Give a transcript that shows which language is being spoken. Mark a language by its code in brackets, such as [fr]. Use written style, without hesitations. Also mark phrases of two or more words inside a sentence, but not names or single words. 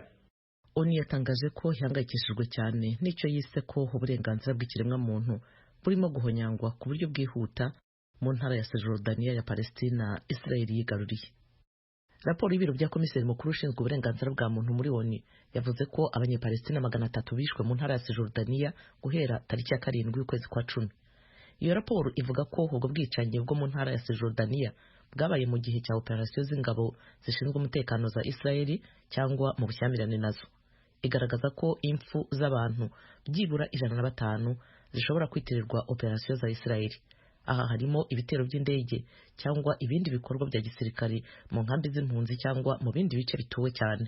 [rw] Oni yatangaje ko ihangayikishijwe cyane n'icyo yise ko uburenganzira bw'ikiremwa muntu burimo guhonyangwa ku buryo bwihuta mu ntara ya Cisjordania ya Palestina Israel yigaruriye. Raporo y'ibiro bya komiseri mukuru ushinzwe uburenganzira bwa muntu muri Oni yavuze ko abanyepalestina 300 bishwe mu ntara ya Cisjordania guhera tariki ya 7 y'ukwezi kwa 10. Iyo raporo ivuga ko ubwo bwicanyi bwo mu ntara ya Cisjordania bwabaye mu gihe cya operasiyo z'ingabo zishinzwe umutekano za Israel cyangwa mu bushyamirane nazo. Igaragaza ko impfu z'abantu byibura 105 zishobora kwitirirwa operasiyo za Israel. Aha harimo ibitero by'indege cyangwa ibindi bikorwa bya gisirikare mu nkambi z'impunzi cyangwa mu bindi bice bituwe cyane.